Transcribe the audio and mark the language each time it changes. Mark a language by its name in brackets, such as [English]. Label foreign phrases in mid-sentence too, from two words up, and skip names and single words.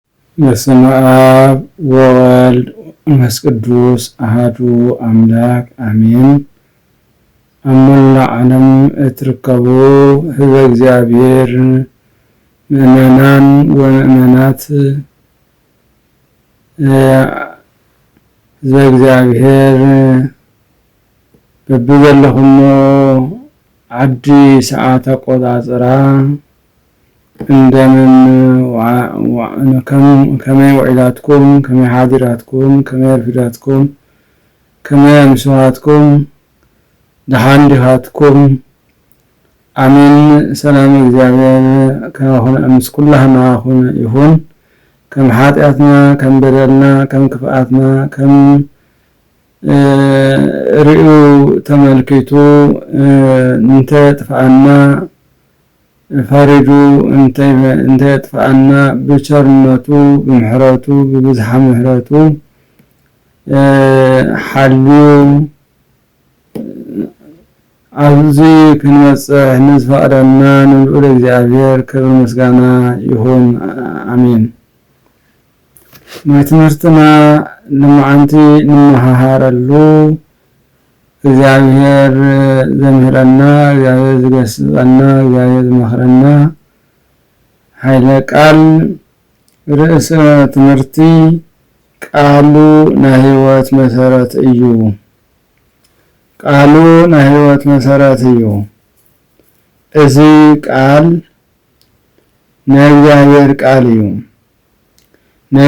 [Geez] በስመ አብ ወወልድ ወመንፈስ ቅዱስ አሐዱ አምላክ አሜን። [Tigrinya] አሞላ ዓለም እትርከቡ ህዝበ እግዚአብሔር ምእመናን ወምእመናት ህዝበ እግዚአብሔር በብዘለኹሞ ዓዲ ሰዓት አቆጣጽራ እንደምን ከመይ ወዒላትኩም ከመይ ሓዲራትኩም ከመይ ረፊዳትኩም ከመይ ኣምስዋትኩም ደሓን ዲኻትኩም አሜን። ሰላም እግዚአብሔር ከሆነ ምስ ኩላህና ይሁን። ከም ኃጢአትና ከም በደልና ከም ክፍአትና ከም ርኡ ተመልክቱ እንተ ጥፋአና ፈሪዱ እንተ ጥፋአና በቸርነቱ በምህረቱ በብዝሓ ምህረቱ ሓልዩ ኣብዚ ክንበጽሕ ንዝፈቅደና ንልዑል እግዚአብሔር ክብር ምስጋና ይሁን አሜን። ትምህርትና ንመዓንቲ ንመሃሃረሉ እግዚአብሔር ዘምህረና እግዚአብሔር ዝገስጸና እግዚአብሔር ዝመኽረና ኃይለ ቃል ርእሰ ትምህርቲ ቃሉ ናይ ህይወት መሰረት እዩ። ቃሉ ናይ ህይወት መሰረት እዩ። እዚ ቃል ናይ እግዚአብሔር ቃል እዩ። ናይ